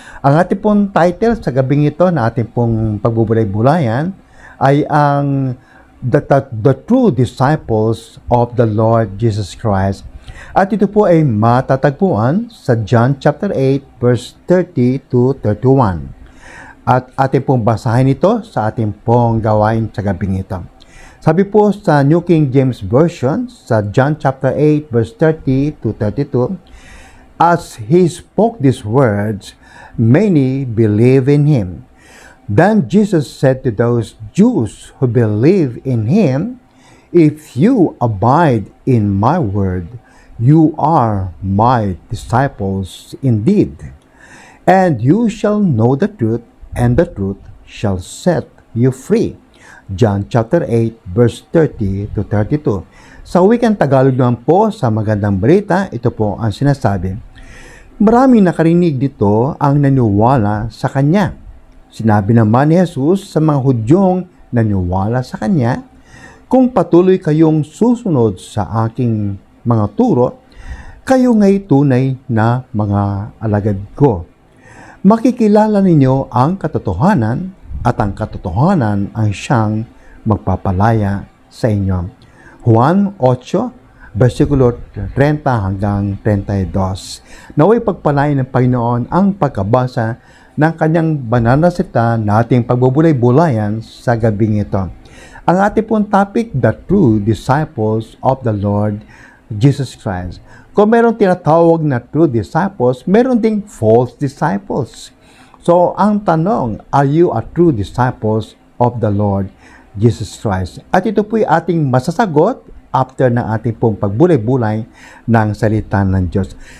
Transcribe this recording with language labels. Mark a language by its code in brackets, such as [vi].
[tl] Ang ating pong title sa gabing ito na ating pong pagbubulay-bulayan ay ang [en] the True Disciples of the Lord Jesus Christ. [tl] At ito po ay matatagpuan sa John chapter 8 verse 30 to 31. At ating pong basahin ito sa ating pong gawain sa gabing ito. Sabi po sa [en] New King James Version, sa John chapter 8, verse 30 to 32, as he spoke these words, many believed in him. Then Jesus said to those Jews who believe in him, if you abide in my word, you are my disciples indeed. And you shall know the truth, and the truth shall set you free. John chapter 8 verse 30 to 32. [tl] Sa wikang Tagalog naman po, sa magandang balita, ito po ang sinasabi. Maraming nakarinig dito ang naniwala sa kanya. Sinabi naman ni Jesus sa mga Hudyong naniwala sa kanya, kung patuloy kayong susunod sa aking mga turo, kayo nga'y tunay na mga alagad ko. Makikilala ninyo ang katotohanan, at ang katotohanan ang siyang magpapalaya sa inyo. Juan 8, versikulo 30 hanggang 32. Naway pagpalain ng Panginoon ang pagkabasa ng kanyang banal na salita na ating pagbubulay-bulayan sa gabing ito. Ang ating pong [en] topic, the true disciples of the Lord Jesus Christ. [tl] Kung meron tinatawag na true disciples, meron ding false disciples. [en] So, [tl] ang tanong, [en] are you a true disciples of the Lord Jesus Christ? [tl] At ito po'y ating masasagot after ng ating pong pagbulay-bulay ng salita ng Diyos.